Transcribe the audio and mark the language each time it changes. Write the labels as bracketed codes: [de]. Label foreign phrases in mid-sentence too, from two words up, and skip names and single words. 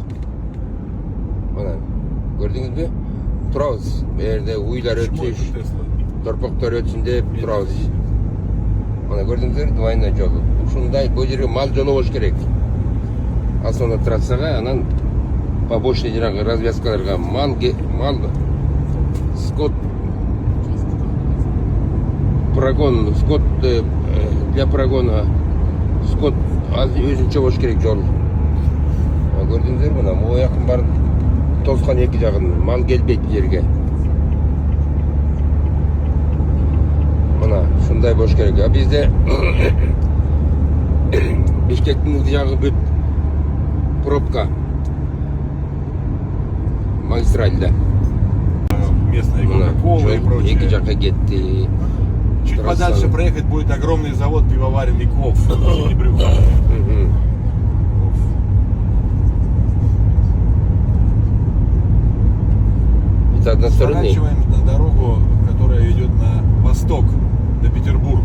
[ky] Мына көрдүңүзбү? Турабыз. Бу жерде уйлар өтсүн, торпоктор өтсүн деп турабыз. Мына көрдүңүздөр, двойной жол. Ушундай бул жерге мал жолу болуш керек. Асфальтна трассага, анан побочный жанагы развязкаларга мал [ru] скот прогон, скот для прогона скот [ky] өзүнчө болуш керек жол. Көрдүңүздөр, мына могу жакын бар тоскан эки жагын мал келбейт бул жерге. Мына ушундай болуш керек. А бизде Бишкектин ылдый жагы бүт пробка магистральда. [ru] Местная Кока-Кола и прочее. [ky] Эки жакка кетти. [ru] Чуть подальше проехать будет огромный завод пивоваренный КОВ. Это односторонний. Сворачиваем на дорогу, которая ведет на восток, на Петербург.